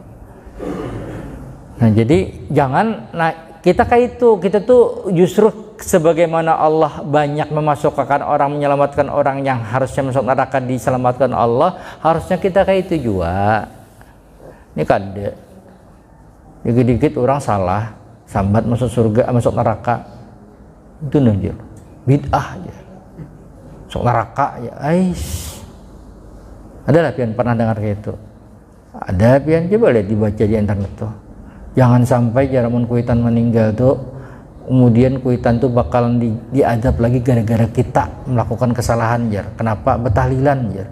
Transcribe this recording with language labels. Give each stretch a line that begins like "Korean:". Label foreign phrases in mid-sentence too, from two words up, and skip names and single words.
Indonesian: Nah, jadi jangan kita kayak itu, kita tuh justru sebagaimana Allah banyak memasukkan orang, menyelamatkan orang yang harusnya masuk neraka diselamatkan Allah, harusnya kita kayak itu juga.
Banjar: Ini kada dikit-dikit orang salah sambat masuk surga, masuk neraka, itu nunjuk bid'ah aja, masuk neraka ya. Ada lah pian pernah dengar kayak itu? Ada pian, coba lihat dibaca di internet tuh. Jangan sampai jaramun kuitan meninggal tuh, kemudian kuitan tuh bakalan diadab lagi gara-gara kita melakukan kesalahan jar. Kenapa? Betahlilan jar.